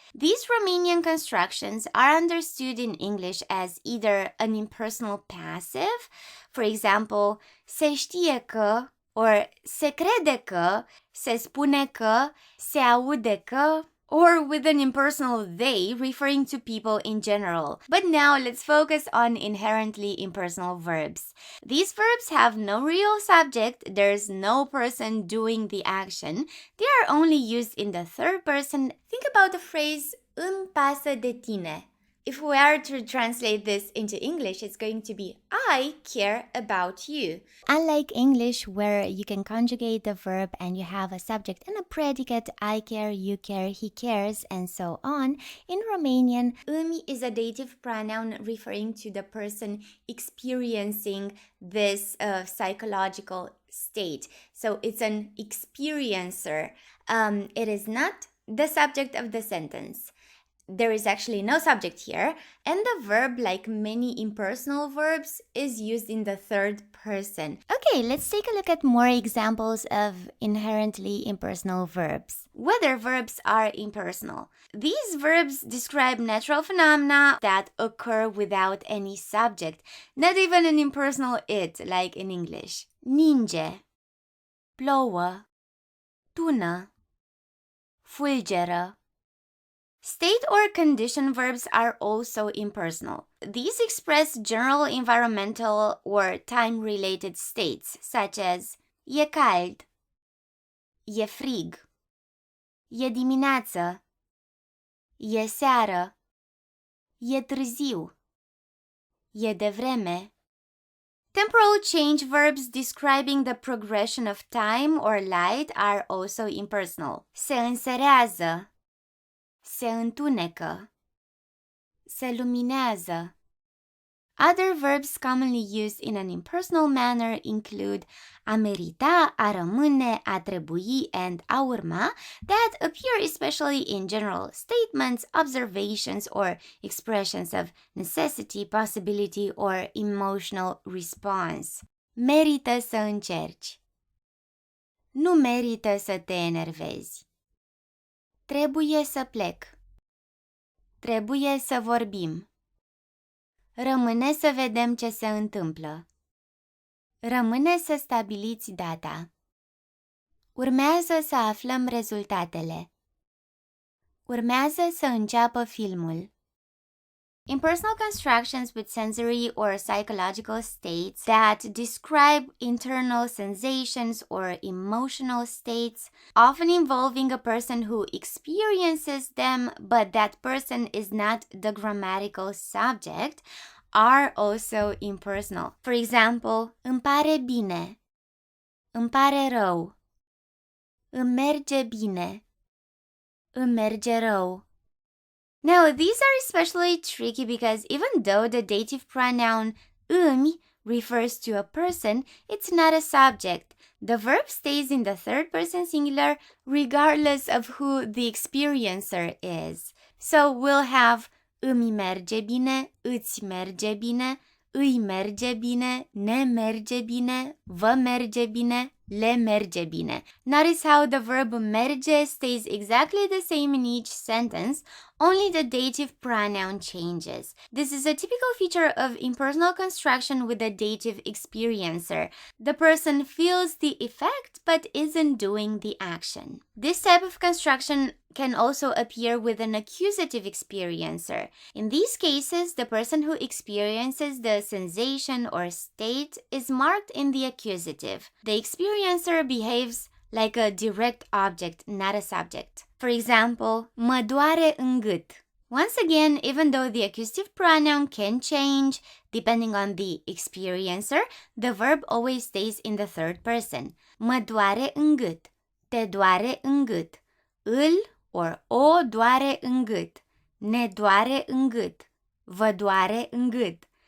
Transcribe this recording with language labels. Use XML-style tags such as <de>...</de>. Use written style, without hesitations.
<en>These Romanian constructions are understood in English as either an impersonal passive, for example,</en> <ro>se știe că,</ro> <en>or</en> <ro>se crede că, se spune că, se aude că,</ro> <en>or with an impersonal they referring to people in general. But now let's focus on inherently impersonal verbs. These verbs have no real subject, there's no person doing the action. They are only used in the third person. Think about the phrase</en> <ro>îmi pasă de tine.</ro> <en>If we are to translate this into English, it's going to be I care about you. Unlike English, where you can conjugate the verb and you have a subject and a predicate, I care, you care, he cares, and so on, in Romanian, îmi is a dative pronoun referring to the person experiencing this psychological state. So it's an experiencer. It is not the subject of the sentence. There is actually no subject here, and the verb, like many impersonal verbs, is used in the third person. Okay, let's take a look at more examples of inherently impersonal verbs. Whether verbs are impersonal. These verbs describe natural phenomena that occur without any subject, not even an impersonal it, like in English.</en> <ro>Ninge, plouă, tună, fulgeră.</ro> <en>State or condition verbs are also impersonal. These express general environmental or time-related states, such as</en> <ro>e cald, e frig, e dimineață, e seară, e târziu, e devreme.</ro> <en>Temporal change verbs describing the progression of time or light are also impersonal.</en> <ro>Se înserează, se întunecă, se luminează,</ro> <en>Other verbs commonly used in an impersonal manner include a merita, a rămâne, a trebui, and a urma that appear especially in general statements, observations, or expressions of necessity, possibility, or emotional response.</en> <ro>Merită să încerci. Nu merită să te enervezi. Trebuie să plec. Trebuie să vorbim. Rămâne să vedem ce se întâmplă. Rămâne să stabiliți data. Urmează să aflăm rezultatele. Urmează să înceapă filmul.</ro> <en>Impersonal constructions with sensory or psychological states that describe internal sensations or emotional states, often involving a person who experiences them, but that person is not the grammatical subject, are also impersonal. For example,</en> <ro>îmi pare bine, îmi pare rău, îmi merge bine, îmi merge rău.</ro> <en>Now, these are especially tricky because even though the dative pronoun îmi refers to a person, it's not a subject. The verb stays in the third person singular regardless of who the experiencer is. So we'll have</en> <ro>îmi merge bine, îți merge bine, îi merge bine, ne merge bine, vă merge bine, le merge bine.</ro> <en>Notice how the verb merge stays exactly the same in each sentence, only the dative pronoun changes. This is a typical feature of impersonal construction with the dative experiencer. The person feels the effect but isn't doing the action. This type of construction can also appear with an accusative experiencer. In these cases, the person who experiences the sensation or state is marked in the accusative. The experiencer behaves like a direct object, not a subject. For example,</en> <ro>mă doare în gât.</ro> <en>Once again, even though the accusative pronoun can change depending on the experiencer, the verb always stays in the third person.</en> <ro>Mă doare în gât. Te doare în gât. Îl or o doare în gât. Ne doare în gât. Vă doare în gât.</ro>